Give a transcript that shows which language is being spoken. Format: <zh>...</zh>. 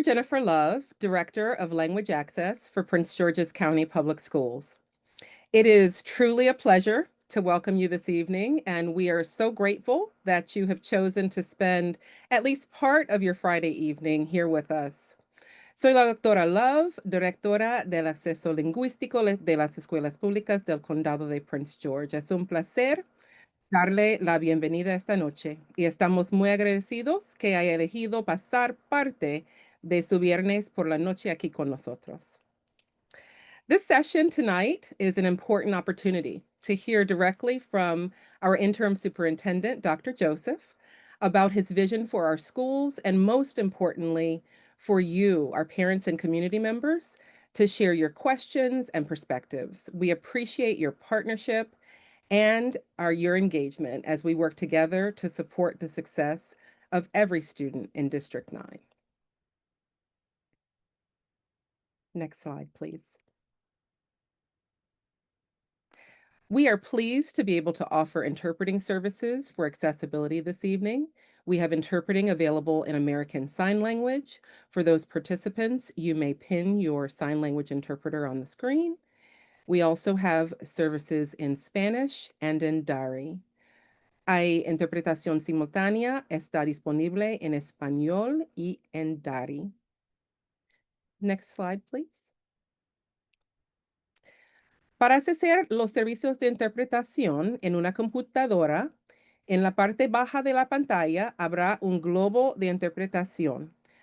<en>Jennifer Love, Director of Language Access for Prince George's County Public Schools. It is truly a pleasure to welcome you this evening, and we are so grateful that you have chosen to spend at least part of your Friday evening here with us.</en> <es>Soy la doctora Love, directora del acceso lingüístico de las escuelas públicas del condado de Prince George. Es un placer darle la bienvenida esta noche y estamos muy agradecidos que haya elegido pasar parte de su viernes por la noche aquí con nosotros.</es> <en>This session tonight is an important opportunity to hear directly from our interim superintendent, Dr. Joseph, about his vision for our schools and most importantly, for you, our parents and community members, to share your questions and perspectives. We appreciate your partnership and your engagement as we work together to support the success of every student in District 9. Next slide, please. We are pleased to be able to offer interpreting services for accessibility this evening. We have interpreting available in American Sign Language. For those participants, you may pin your sign language interpreter on the screen. We also have services in Spanish and in Dari.</en> <es>Hay interpretación simultánea, está disponible en español y en Dari.</es> <en>Next slide, please.</en> <es>Para acceder los servicios de interpretación en una computadora, en la parte baja de la pantalla habrá un globo de interpretación.</es>